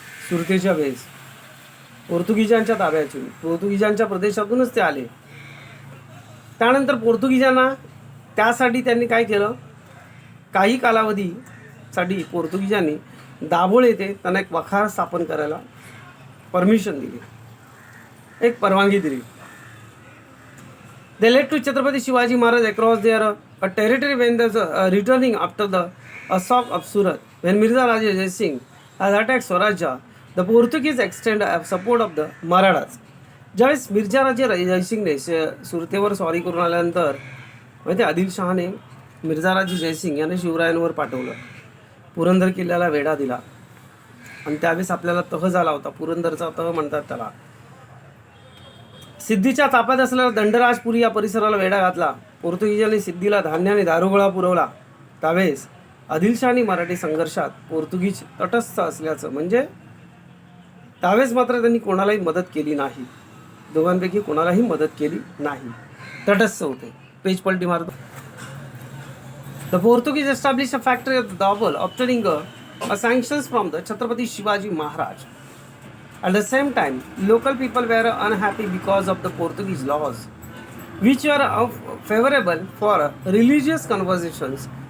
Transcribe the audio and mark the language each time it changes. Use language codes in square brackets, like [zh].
[mr] सुरतेच्या वेळेस पोर्तुगीजांच्या ताब्यातून पोर्तुगीजांच्या प्रदेशातूनच ते आले. त्यानंतर पोर्तुगीजांना त्यासाठी त्यांनी काय केलं? काही कालावधीसाठी पोर्तुगीजांनी दाभोळ येथे त्यांना एक वखार स्थापन करायला परमिशन दिली, एक परवानगी दिली. [en] They led to Chhatrapati Shivaji Maharaj across their territory when they returning after the assault of Surat. When Mirza Raja Jai Singh has attacked Swarajya, the Portuguese extend support of the Marathas. [mr] ज्यावेळेस मिर्झा राजे जयसिंगने सुरतेवर स्वारी करून आल्यानंतर माहिती आदिलशहाने मिर्झाराजे जयसिंग यांनी शिवरायांवर पाठवलं. पुरंदर किल्ल्याला वेढा दिला आणि त्यावेळेस आपल्याला तह झाला होता. पुरंदरचा तह म्हणतात त्याला. सिद्धीच्या ताब्यात असलेला दंडराजपुरी या परिसराला वेढा घातला. पोर्तुगीजांनी सिद्धीला धान्य आणि दारुगोळा पुरवला. त्यावेळेस आदिलशहा आणि मराठी संघर्षात पोर्तुगीज तटस्थ असल्याचं, म्हणजे त्यावेळेस मात्र त्यांनी कोणालाही मदत केली नाही. दोघांपैकी कोणालाही मदत केली नाही, तटस्थ होते. पेज पलटी मारतो. [en] The Portuguese established a factory at Dabhol, obtaining a sanctions from the Chhatrapati Shivaji Maharaj. At the same time, local people were unhappy because of the Portuguese laws, which were favorable for religious conversations.